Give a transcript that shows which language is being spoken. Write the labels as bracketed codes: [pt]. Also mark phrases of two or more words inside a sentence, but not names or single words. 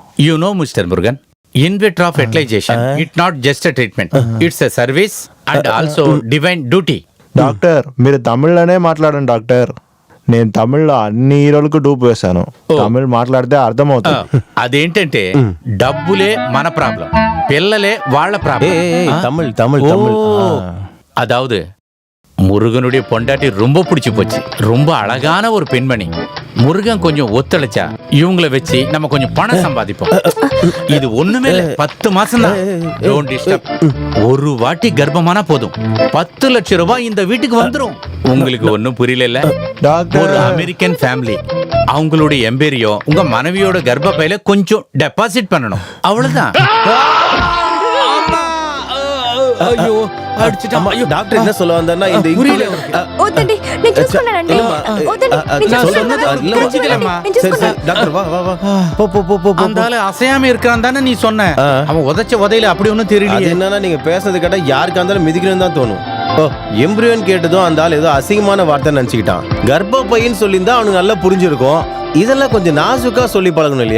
[en] You know Mister Murugan, in vitro fertilization it not just a treatment, it's a service and also divine duty. [te] డాక్టర్, మీరు తమిళ్లోనే మాట్లాడండి డాక్టర్. నేను తమిళ్లో అన్ని హీరోలకు డూప్ వేశాను. తమిళ్ మాట్లాడితే అర్థమవుతుంది. అదేంటంటే డబ్బులే మన ప్రాబ్లం, పిల్లలే వాళ్ళ ప్రాబ్లం. [ta] தமிழ் தமிழ் தமிழ். அதாவது முருகனுடைய பொண்டாட்டி ரொம்ப பிடிச்சி போச்சு. ரொம்ப அழகான ஒரு பெண்மணி. முருகன் கொஞ்சம் ஒத்துழைச்சா இவங்களை வச்சு நம்ம கொஞ்சம் பணம் சம்பாதிப்போம். இது ஒண்ணுமே இல்ல, 10 மாசம் தான். [en] don't disturb. [ta] ஒரு வாட்டி கர்ப்பமானா போதும் 10 லட்சம் ரூபாய் இந்த வீட்டுக்கு வந்துரும். உங்களுக்கு ஒண்ணும் புரியல? ஒரு [en] American family, [ta] அவங்களுடைய எம்பேரியோ உங்க மனைவியோட கர்ப்பப்பையில கொஞ்சம் டெபாசிட் பண்ணணும், அவ்வளவுதான். ஐயோ அடிச்சிட்டான். ஐயோ டாக்டர் என்ன சொல்ல வந்தாருன்னா இந்த புரியல. [te] ఓతండి నేను చూసుకున్నానండి. ఓతండి నేను చూసుకున్నానమ్మా. [ta] சரி சரி டாக்டர் வா வா வா போ போ போ போ. அந்த ஆளு அசையாம இருக்கான் தானே நீ சொன்ன. அவன் உதைச்ச உதையில அப்படி ஒன்றும் தெரியல. என்னன்னா நீங்க பேசுறது கேட்டா யாருக்கா இருந்தாலும் மிதிக்கணும்னு தான் தோணும். ஓ எம்ப்ரியோன்னு கேட்டதும் அந்த ஆள் ஏதோ அசிங்கமான வார்த்தை நினைச்சுக்கிட்டான். கர்ப்பப்பைன்னு சொல்லியிருந்தா அவனுக்கு நல்லா புரிஞ்சிருக்கும். இதெல்லாம் கொஞ்சம் நாசுக்கா சொல்லி பழகணும் இல்லையா?